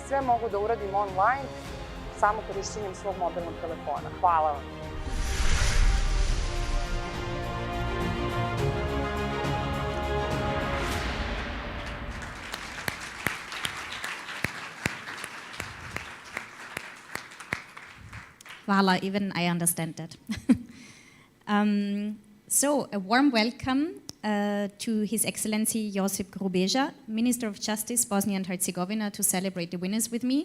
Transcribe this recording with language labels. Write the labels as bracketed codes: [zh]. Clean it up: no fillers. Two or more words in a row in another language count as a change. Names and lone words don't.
[sr] Sve mogu da uradim online samo korišćenjem svog mobilnog telefona. Hvala vam. Hvala, [en] even I understand that. So, a warm welcome to His Excellency Josip Grubeja, Minister of Justice, Bosnia and Herzegovina, to celebrate the winners with me.